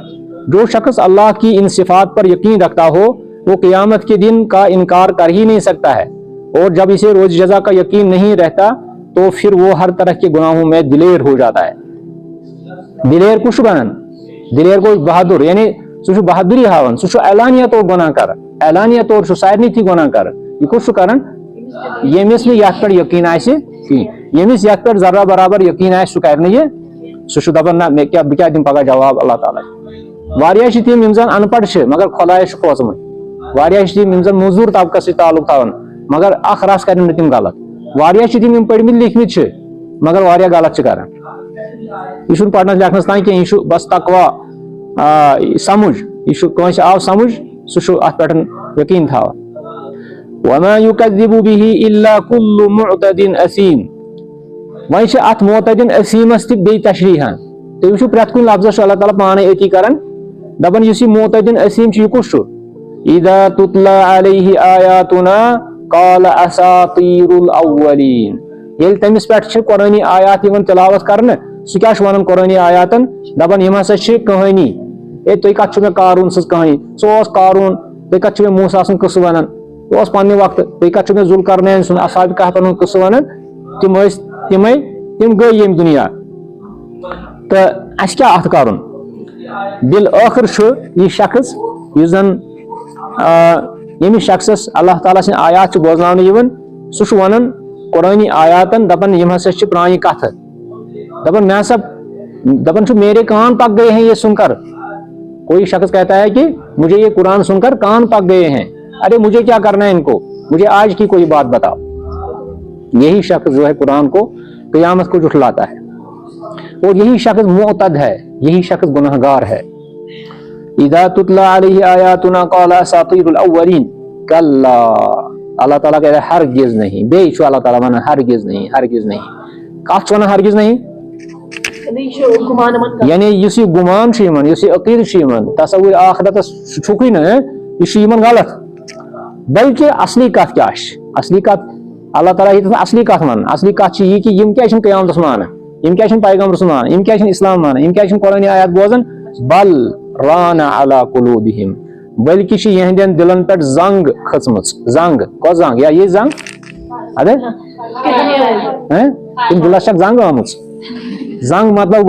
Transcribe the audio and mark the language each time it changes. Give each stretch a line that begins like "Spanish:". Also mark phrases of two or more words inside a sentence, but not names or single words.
Urdu: جو شخص اللہ کی ان صفات پر یقین رکھتا ہو وہ قیامت کے دن کا انکار کر ہی نہیں سکتا ہے، اور جب اسے روز جزا کا یقین نہیں رہتا تو پھر وہ ہر طرح کے گناہوں میں دلیر ہو جاتا ہے.
Kashmiri: दिलेर कुछ बनन دلیر گو بہادر یعنی سہ بہادری ہاون سہ اعلانیہ طور گناہ کر اعلانیہ طور سارے تھی گناہ کر یہ کس کران یمس نت پہ یقین آہ یمس یت پہ ذرہ برابر یقین آہ سہ کر سہ دپان نہ بہ کیا دم پگہ جواب اللہ تعالیٰ واریاہ چھ تم یم زن ان پڑھ چھ مگر خدایس کھوژمت واریاہ چھ تم یم زن موزور طبقس سۭتۍ تعلق تھاون مگر اخ رس کرن نہٕ تم غلط واریاہ چھ تم یم پٔرمٕتۍ لیکھمٕتۍ چھ مگر واریاہ غلط چھ کران یہ چھُنہٕ پرنس لیکھنس تام کینٛہہ یہ چھُ بس تقوا سمجھ یہ کٲنٛسہِ آو سمجھ سُہ چھُ اتھ پٮ۪ٹھ یقین تھاوان
Arabic: وما يكذب به الا كل معتد اثيم
Kashmiri: وۄنۍ چھِ اتھ معتدin اثیمس تہِ بیٚیہِ تشریحاً تُہۍ وٕچھِو پرٛٮ۪تھ کُنہِ لفظس چھُ اللہ تعالیٰ پانے أتی کران دپان یُس یہِ معتدin اثیٖم چھُ یہِ کُس چھُ
Arabic: اذا تتلى عليه آياتنا قال اساطير الاولين
Kashmiri: ییٚلہِ تٔمِس پٮ۪ٹھ چھِ قرآنی آیات یِوان تلاوت کرنہٕ سُہ کیٛاہ چھُ ونان قرآنی آیاتن دپان یِم ہسا چھِ کہانی اے تُہۍ کتھ چھُو مےٚ قارون سٕنٛز کہانی ژٕ اوس قارون تُہۍ کتھ چھِو مےٚ موسیٰ سُنٛد قصہٕ ونان ژٕ اوس پننہِ وقتہٕ تُہۍ کتھ چھِو مےٚ ذوالقرنین سُنٛد اصحابِ کہفن ہُنٛد قصہٕ ونان تِم ٲسۍ تِم گٔے ییٚمہِ دُنیا تہٕ اَسہِ کیٛاہ اتھ کرُن بالٲخر چھُ یہِ شخص یُس زن ییٚمِس شخصس اللہ تعالیٰ سٕنٛدۍ آیات چھِ بوزناونہٕ یِوان سُہ چھُ ونان قرآنی آیاتن دپان یِم ہسا چھِ پرانہِ کتھٕ دپان میں ہسا دپان چھُ میرے
Urdu: کان پک گئے ہیں یہ سن کر کوئی شخص کہتا ہے کہ مجھے یہ قرآن سن کر کان پک گئے ہیں ارے مجھے کیا کرنا ہے ان کو مجھے آج کی کوئی بات بتاؤ یہی شخص جو ہے قرآن کو قیامت کو جھٹلاتا ہے اور یہی شخص معتد ہے یہی شخص گنہگار ہے
Arabic: اذا تتلى عليه آیاتنا قال اساطیر الاولین کلا
Urdu: اللہ تعالیٰ کہتا ہے ہرگز نہیں
Kashmiri: بیٚیہِ چھُ اللہ تعالیٰ ونان
Urdu: ہرگز نہیں
Kashmiri: کتھ چھُ ونان
Urdu: ہرگز نہیں
Kashmiri: یعنی یُس یہِ گُمان چھُ یِمن یُس یہِ عقیدٕ چھُ یِمن تصوُر آخرتس چھُکھٕے نہٕ یہِ چھُ یِمن غلط بلکہ اصلی کتھ کیٛاہ چھِ اصلی کتھ اللہ تعالیٰ ییٚتٮ۪تھ اصلی کتھ ونان اصلی کتھ چھِ یہِ کہِ یِم کیٛازِ چھِنہٕ قیامتس مانان یِم کیٛازِ چھِنہٕ پیغمبر سُنٛد مانان یِم کیٛازِ چھِنہٕ اسلام مانان یِم کیٛازِ چھِنہٕ قرآنی آیات بوزان
Arabic: بل ران علی قلوبہم
Kashmiri: بلکہ چھِ یِہنٛدٮ۪ن دلن پٮ۪ٹھ زنگ کھٔژمٕژ زنگ کۄس زنگ یا یہِ زنگ ادے تِم دلس چھکھ زنگ آمٕژ زنگ مطلب